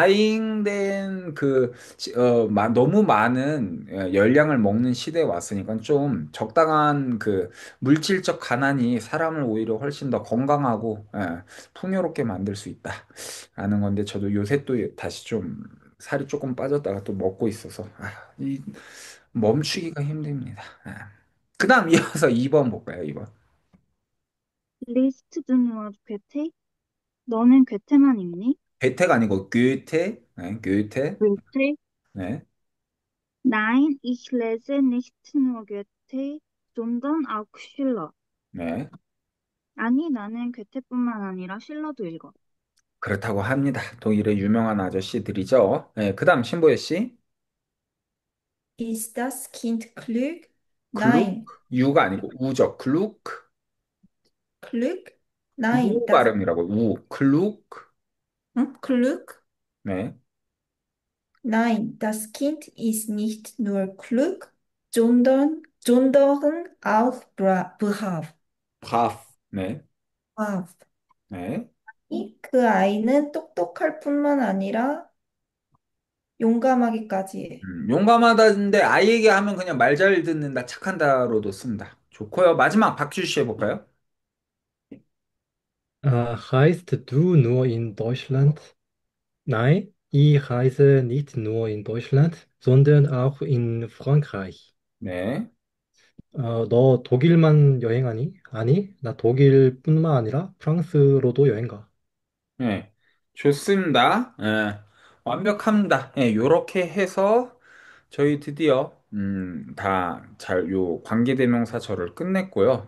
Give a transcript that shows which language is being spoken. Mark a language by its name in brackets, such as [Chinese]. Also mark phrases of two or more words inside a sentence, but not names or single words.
[Korean] 과잉된 너무 많은 열량을 먹는 시대에 왔으니까 좀 적당한 그 물질적 가난이 사람을 오히려 훨씬 더 건강하고 풍요롭게 만들 수 있다라는 건데 저도 요새 또 다시 좀 살이 조금 빠졌다가 또 먹고 있어서 이 멈추기가 힘듭니다. 그다음 이어서 2번 볼까요? 2번. [German] Liest du nur Goethe? [Korean] 너는 괴테만 읽니? 괴테가 아니고 괴테, 네, 괴테, Goethe? 네, [German] Nein, ich lese nicht nur Goethe, sondern auch Schiller. [Korean] 네. 아니, 나는 괴테뿐만 아니라 실러도 읽어. 그렇다고 합니다. 독일의 유명한 아저씨들이죠. 네, 그다음 신보여 씨. [German] Ist das Kind klug? [Korean] 글룩, [German] Nein. [Korean] 유가 아니고 우죠. 글룩, [German] Klug? Nein, [Korean] 우 발음이라고 우, 글룩. [German] klug? [Korean] 네, [German] Nein, das Kind ist nicht nur klug, sondern auch brav. brav. [Korean] 네, [German] brav. [Korean] 네. 그 아이는 똑똑할 뿐만 아니라 용감하기까지 해. 용감하다는데 아이에게 하면 그냥 말 잘 듣는다, 착한다로도 씁니다. 좋고요. 마지막 박주 씨 해볼까요? [German] Reist du nur in Deutschland? Nein, ich reise nicht nur in Deutschland, sondern auch in Frankreich. [Korean] 네. 너 독일만 여행하니? 아니, 나 독일뿐만 아니라 프랑스로도 여행 가. 네, 좋습니다. 완벽합니다. 요렇게 해서 저희 드디어 다 잘 요 관계대명사절을 끝냈고요.